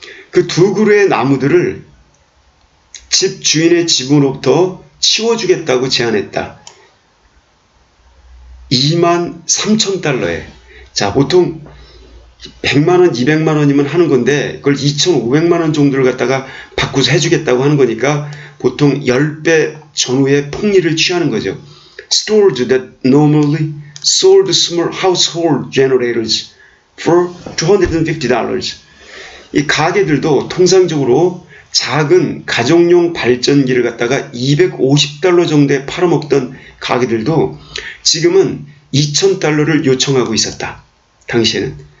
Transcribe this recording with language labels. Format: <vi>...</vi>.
<ko>그 두 그루의 나무들을 집 주인의 지붕으로부터 치워주겠다고 제안했다. 23,000달러에. 자, 보통 100만원, 200만원이면 하는 건데 그걸 2,500만원 정도를 갖다가 바꾸서 해주겠다고 하는 거니까 보통 10배 전후의 폭리를 취하는 거죠.</ko> <en>Stores that normally sold small household generators for $250.</en> <ko>이 가게들도 통상적으로 작은 가정용 발전기를 갖다가 $250 정도에 팔아먹던 가게들도 지금은 $2,000를 요청하고 있었다. 당시에는.</ko>